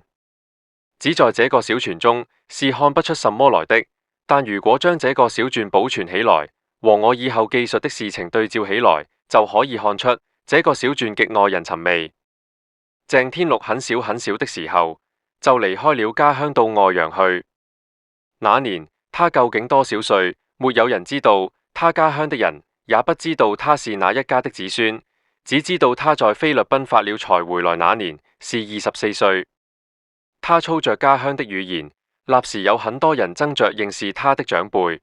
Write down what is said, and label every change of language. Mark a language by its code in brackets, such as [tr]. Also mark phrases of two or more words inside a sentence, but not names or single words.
[zh] 只在這個小傳中是看不出什麼來的，但如果將這個小傳保存起來，和我以後記述的事情對照起來，就可以看出這個小傳極耐人尋味。鄭天祿很小的時候就離開了家鄉到外洋去。那年他究竟多少歲，沒有人知道，他家鄉的人也不知道他是哪一家的子孫，只知道他在菲律賓發了財回來那年是24歲。他操着家鄉的語言，立時有很多人爭着認識他的長輩。